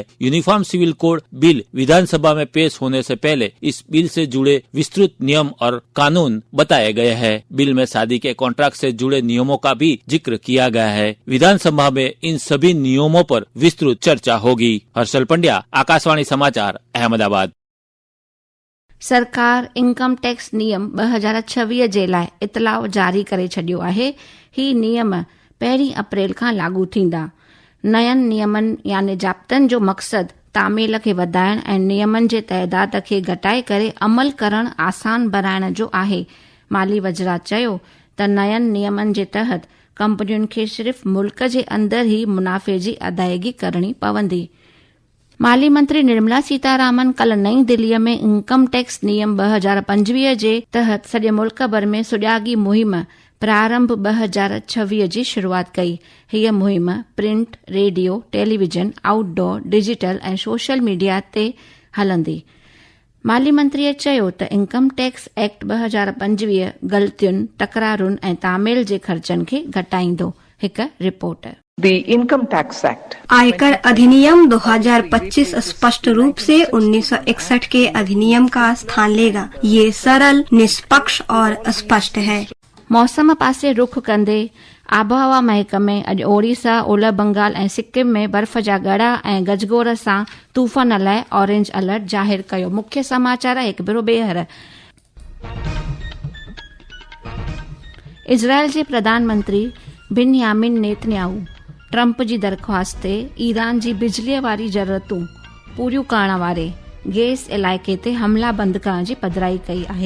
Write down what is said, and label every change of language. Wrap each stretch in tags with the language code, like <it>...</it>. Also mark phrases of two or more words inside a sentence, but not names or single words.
<hi>यूनिफॉर्म सिविल कोड बिल विधानसभा में पेश होने से पहले इस बिल से जुड़े विस्तृत नियम और कानून बताए गए हैं। बिल में शादी के कॉन्ट्रैक्ट से जुड़े नियमों का भी जिक्र किया गया है। विधानसभा में इन सभी नियमों पर विस्तृत चर्चा होगी। हर्षल पंड्या, आकाशवाणी समाचार, अहमदाबाद।</hi> <sd>सरकार</sd> <en>income tax</en> <sd>नियम 2026 जे लाइ इतलाउ जारी करे छडि॒यो आहे। ही नियम 1 अप्रैल खां लागू थींदा। नयनि नियमनि यानी जाब्तनि जो मक़सदु तामील खे वधाइण ऐं नियमनि जे तइदाद खे घटाए करे अमल करणु आसान बणाइण जो आहे। माली वज़रात चयो त नयनि नियमनि जे तहत कंपनियुनि खे सिर्फ़ मुल्क जे अंदरि ई मुनाफ़े जी अदायगी करणी पवंदी। माली मंत्री निर्मला सीतारामन कल नई दिल्लीअ में</sd> <en>income tax</en> <sd>नियम 2025 जे तहत सॼे मुल्क भर में सुॼागी मुहिम प्रारंभ 2026 जी शुरूआत कई। हीअ मुहिम प्रिंट, रेडियो, टेलीविजन, आउटडोर, डिजिटल ऐं</sd> <en>social media</en> <sd>ते हलंदी। माली मंत्रीअ चयो त</sd> <en>income tax act</en> <sd>2025 ग़लतियुनि, तकरारुनि ऐं तामील जे ख़र्चनि खे घटाईंदो। हिक रिपोर्ट।</sd> <en>The Income Tax Act.</en> <hi>आयकर अधिनियम 2025 स्पष्ट रूप से 1961 के अधिनियम का स्थान लेगा। ये सरल, निष्पक्ष और स्पष्ट है।</hi> <sd>मौसम पासे रुख कंदे आबहवा महकमे अॼु ओडिशा, ओलह बंगाल ऐं सिक्किम में बर्फ़ जा ॻड़ा ऐं गजगोड़ सां तूफ़ान लाइ</sd> <en>orange alert</en> <sd>ज़ाहिर कयो। मुख्य समाचार हिकु भेरो ॿीहर। इज़राइल जे प्रधानमंत्री बिन्यामिन नेतन्याहू ट्रंप जी दरख़्वास्त ते ईरान जी बिजलीअ वारी ज़रूरतूं पूरियूं करण वारे गैस इलाइक़े ते हमला बंदि करण जी पधिराई कई आहे।</sd>